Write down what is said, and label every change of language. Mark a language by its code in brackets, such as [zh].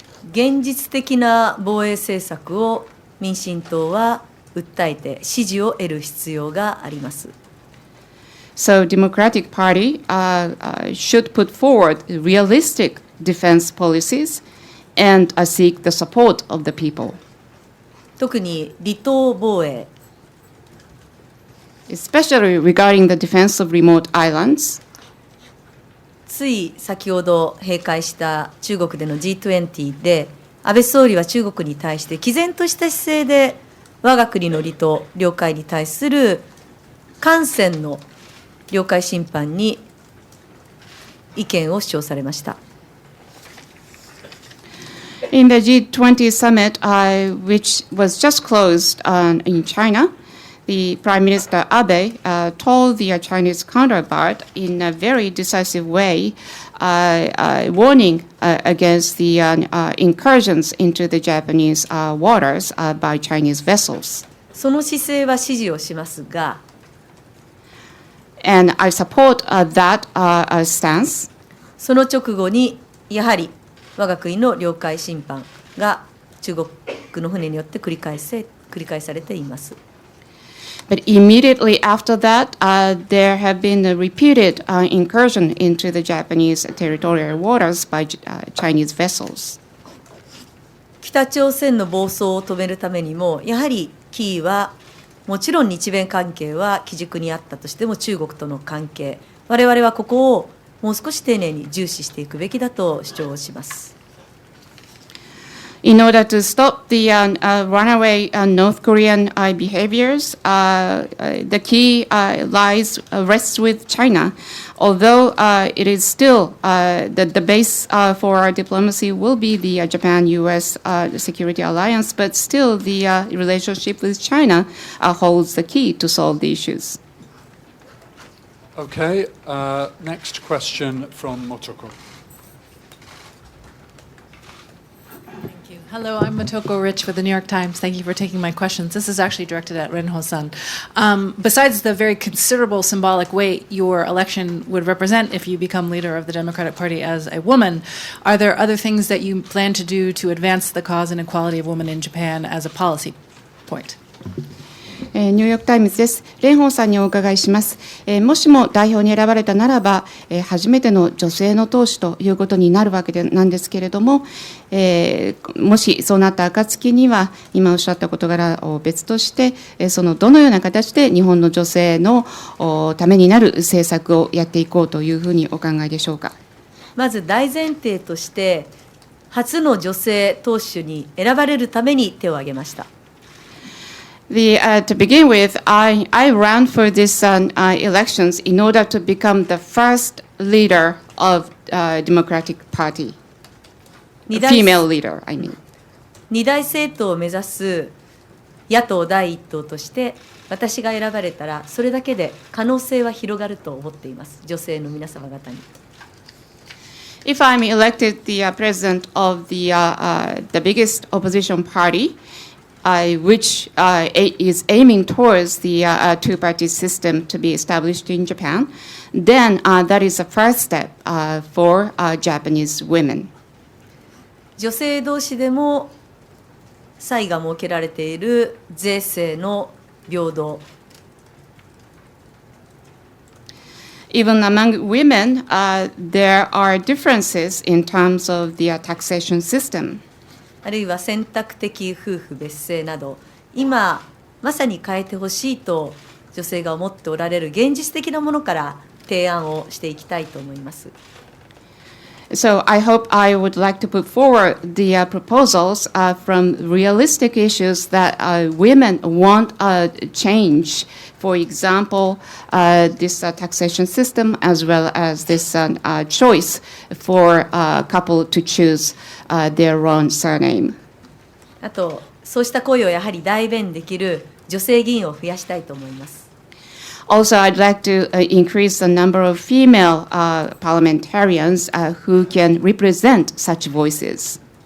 [ja] 現実的な防衛政策を民進党は訴えて支持を得る必要があります。 [en] So Democratic Party should put forward realistic defense policies and seek the support of the people. [ja] 特に離島防衛、 [en] especially regarding the defense of remote islands. [ja] つい先ほど閉会した中国での G20 で安倍総理は中国に対して毅然とした姿勢で我が国の離島、領海に対する艦船の領海侵犯に意見を主張されました。 [en] In the G20 summit, which was just closed in China, the Prime Minister Abe told the Chinese counterpart in a very decisive way, warning against the incursions into the Japanese waters by Chinese vessels. [ja] その姿勢は支持をしますが、 [en] And I support that stance. [ja] その直後にやはり我が国の領海侵犯が中国の船によって繰り返されています。 [en] But immediately after that, there have been a repeated incursion into the Japanese territorial waters by Chinese vessels. [ja] 北朝鮮の暴走を止めるためにも、やはりキーはもちろん日米関係は基軸にあったとしても中国との関係、我々はここをもう少し丁寧に重視していくべきだと主張します。 [en] In order to stop the runaway North Korean behaviors, the key rests with China. Although it is still the base for our diplomacy will be the Japan-U.S. security alliance, but still the relationship with China holds the key to solve the issues. Okay, next question from Motoko. Hello, I'm Motoko Rich with the New York Times. Thank you for taking my questions. This is actually directed at Renho-san. Besides the very considerable symbolic weight your election would represent if you become leader of the Democratic Party as a woman, are there other things that you plan to do to advance the cause and equality of women in Japan as a policy point? [ja] ニューヨークタイムズです。蓮舫さんにお伺いします。もしも代表に選ばれたならば、初めての女性の党首ということになるわけなんですけれども、もしそうなった暁には、今おっしゃった事柄を別として、そのどのような形で日本の女性のためになる政策をやっていこうというふうにお考えでしょうか。まず大前提として、初の女性党首に選ばれるために手を挙げました。 [en] To begin with, I ran for these elections in order to become the first leader of Democratic Party, female leader, I mean. [ja] 二大政党を目指す野党第一党として私が選ばれたらそれだけで可能性は広がると思っています。女性の皆様方に。 [en] If I'm elected the president of the biggest opposition party, which is aiming towards the two-party system to be established in Japan, then that is a first step for Japanese women. [ja] 女性同士でも差異が設けられている税制の平等。 [en] Even among women, there are differences in terms of the taxation system. [ja] あるいは選択的夫婦別姓など、今まさに変えてほしいと女性が思っておられる現実的なものから提案をしていきたいと思います。 [en] So I hope I would like to put forward the proposals from realistic issues that women want change. For example, this taxation system as well as this choice for a couple to choose their own surname. [ja] あと、そうした声をやはり代弁できる女性議員を増やしたいと思います。 [en] Also, I'd like to increase the number of female parliamentarians who can represent such voices.